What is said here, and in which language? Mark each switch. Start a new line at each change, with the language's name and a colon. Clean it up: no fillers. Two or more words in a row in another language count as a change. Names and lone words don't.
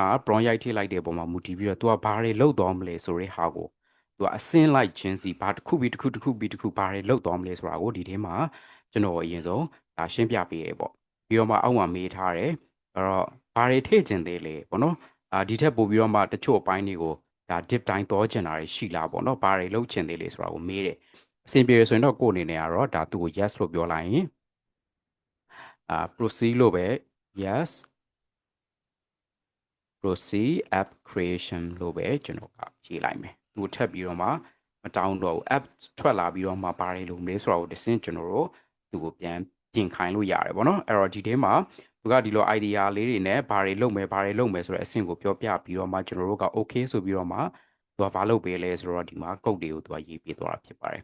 Burmese: prompt ရိုက်ထိလိုက်တဲ့ပုံမှာမူတည်ပြီးတော့သူကဘာတွေလုပ်သွားမလဲဆိုတဲ့ဟာကိုသူကအစင်းလိုက်ချင်းစီဘာတစ်ခုပြီးတစ်ခုဘာတွေလုပ်သွားမလဲဆိုတာကိုဒီထဲမှာကျွန်တော်အရင်ဆုံးဒါရှင်းပြပေးရပေါ့ပြီးတော့မှအောက်မှာမေးထားတယ်အဲ့တော့ဘာတွေထည့်ကျင်သေးလဲပေါ့နော်ဒီထက်ပိုပြီးတော့မှတချို့အပိုင်းတွေကိုဒါ dip တိုင်းတော့ကျင်တာတွေရှိလားပေါ့နော်ဘာတွေလုပ်ချင်သေးလဲဆိုတာကိုမေးတယ်အဆင်ပြေရဆိုရင်တော့ကိုယ်အနေနဲ့ကတော့ဒါသူ့ကို yes လို့ပြောလိုက်ရင် proceed လို့ပဲ
English: yes proceed app creation
Burmese: လို့ပဲကျွန်တော်ကရေးလိုက်မယ်သူထပ်ပြီးတော့မှမတောင်းတော့ဘူး app ထွက်လာပြီးတော့မှဘာတွေလုပ်မလဲဆိုတာကိုတစ်စင်းကျွန်တော်တို့သူကိုပြန်ပြင်ခိုင်းလို့ရတယ်ပေါ့နော်အဲ့တော့ဒီထဲမှာသူကဒီလို idea လေးတွေနဲ့ဘာတွေလုပ်မယ်ဆိုတဲ့အဆင့်ကိုပြောပြပြီးတော့မှကျွန်တော်တို့က okay ဆိုပြီးတော့မှသူကဘာလုပ်ပေးလဲဆိုတော့ဒီမှာ code တွေကိုသူကရေးပေးသွားတာဖြစ်ပါတယ်